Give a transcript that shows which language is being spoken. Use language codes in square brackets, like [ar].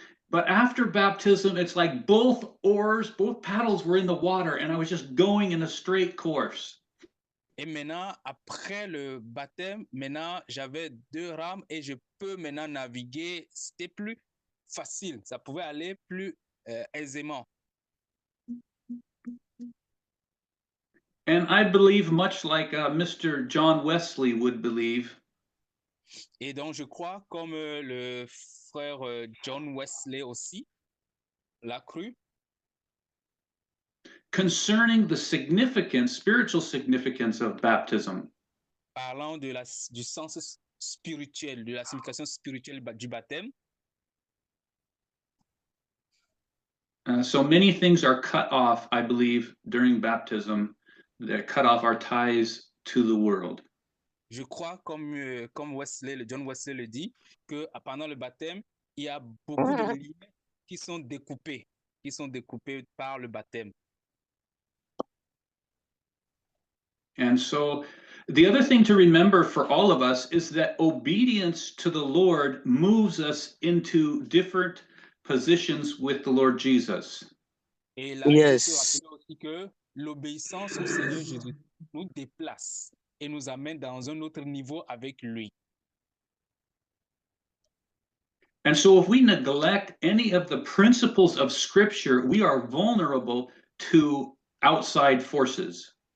[en] But after baptism, it's like both paddles were in the water and I was just going in a straight course. [fr] Et maintenant, après le baptême, maintenant, j'avais 2 rames et je peux maintenant naviguer. C'était plus facile. Ça pouvait aller plus aisément. [en] And I believe much like Mr. John Wesley would believe. [fr] Et donc, je crois, comme le frère John Wesley aussi l'a cru, [en] concerning the spiritual significance of baptism. [fr] Parlant du sens spirituel, de la signification spirituelle du baptême. [en] So many things are cut off, I believe, during baptism, that cut off our ties to the world. [fr] Je crois, comme Wesley, John Wesley le dit, que pendant le baptême, il y a beaucoup de liens qui sont découpés par le baptême. [en] And so the other thing to remember for all of us is that obedience to the Lord moves us into different positions with the Lord Jesus. [fr] Et là, [en] Yes. [fr] il faut se rappeler aussi que l'obéissance au Seigneur Jésus nous déplace et nous amène dans un autre niveau avec lui. [en] And so if we neglect any of the principles of Scripture, we are vulnerable to outside forces.